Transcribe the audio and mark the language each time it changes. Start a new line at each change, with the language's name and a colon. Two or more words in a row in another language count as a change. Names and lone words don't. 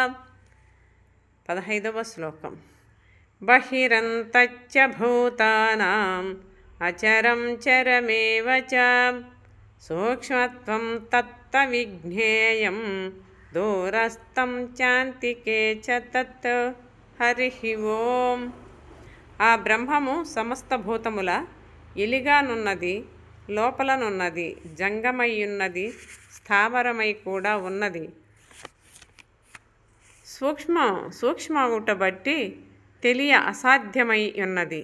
Telugu: 15వ శ్లోకం।
Sanskrit: बहिरन्तच्च भूतानाम् अचरं चरमेव च सूक्ष्मत्वं तत्त्वविज्ञेयं दूरस्थं चान्तिके च तत्।
Telugu: హరి ఓం। ఆ బ్రహ్మము సమస్త భూతముల ఎలిగానున్నది, లోపలనున్నది, జంగమయ్యున్నది, స్థావరమై కూడా ఉన్నది. సూక్ష్మముట బట్టి తెలియ అసాధ్యమై ఉన్నది.